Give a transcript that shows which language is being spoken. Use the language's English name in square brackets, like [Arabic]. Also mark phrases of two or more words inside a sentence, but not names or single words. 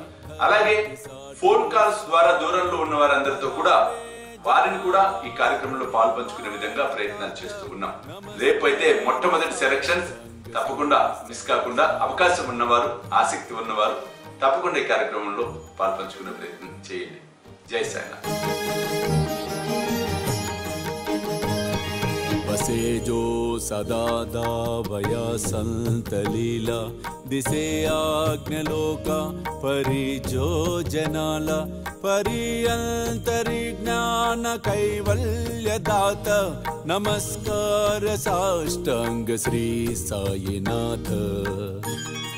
[Telugu] అలాగే ఫోన్ కాల్స్ ద్వారా దూరంలో ఉన్న వారందరితో కూడా వారిని కూడా ఈ కార్యక్రమంలో పాలు పంచుకునే విధంగా ప్రయత్నాలు చేస్తూ ఉన్నాం. రేపు అయితే మొట్టమొదటి సెలక్షన్స్, తప్పకుండా మిస్ కాకుండా అవకాశం ఉన్నవారు, ఆసక్తి ఉన్నవారు తప్పకుండా ఈ కార్యక్రమంలో పాలు పంచుకునే ప్రయత్నం చేయండి. జై సాయినాథ్. [Marathi] बसे जो सदा दावया संत लीला दिसे आज्ञलोका परि जो जनाला परि अंतरि ज्ञान कैवल्य दात नमस्कार साष्टांग श्री साईनाथ.